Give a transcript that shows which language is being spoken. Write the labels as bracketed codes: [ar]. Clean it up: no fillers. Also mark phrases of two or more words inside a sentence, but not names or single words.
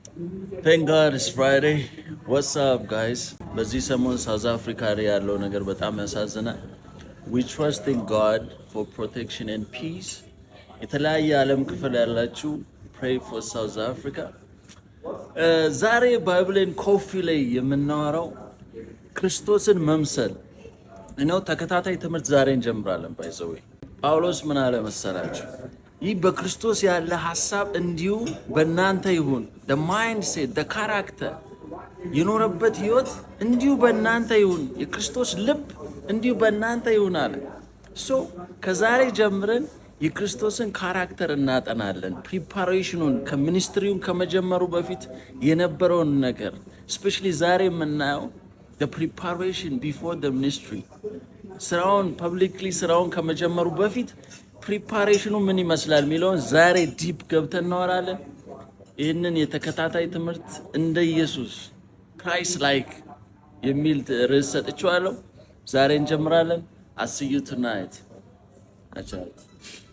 [en] Thank God it's Friday. What's up, guys? [am] በዚህ ሰሞን ሳውዝ አፍሪካ ላይ ያለው ነገር በጣም ያሳዝናል። [en] We trust in God for protection and peace. [am] የተለያየ ዓለም ክፍል ያላችሁ [en] pray for South Africa. [am] ዛሬ ባይብልን ኮፊ ላይ የምናወራው ክርስቶስን መምሰል ነው። ተከታታይ ትምህርት ዛሬ እንጀምራለን። ባይዘው ጳውሎስ ምን አለ መሰላችሁ? ይህ በክርስቶስ ያለ ሐሳብ እንዲሁ በእናንተ ይሁን። [en] the mindset the character [am] የኖረበት ህይወት እንዲሁ በእናንተ ይሁን። የክርስቶስ ልብ እንዲሁ በእናንተ ይሁን አለ። ከዛሬ ጀምረን የክርስቶስን ካራክተር እናጠናለን። ፕሪፓሬሽኑን ከሚኒስትሪውን ከመጀመሩ በፊት የነበረውን ነገር especially ዛሬ የምናየው [en] the preparation before the ministry [am] ስራውን ፐብሊክሊ ስራውን ከመጀመሩ በፊት ፕሪፓሬሽኑ ምን ይመስላል የሚለውን ዛሬ ዲፕ ገብተን እናወራለን። ይህንን የተከታታይ ትምህርት እንደ ኢየሱስ ክራይስት ላይክ የሚል ርዕስ ሰጥቼዋለሁ። ዛሬ እንጀምራለን። አስዩ ቱናይት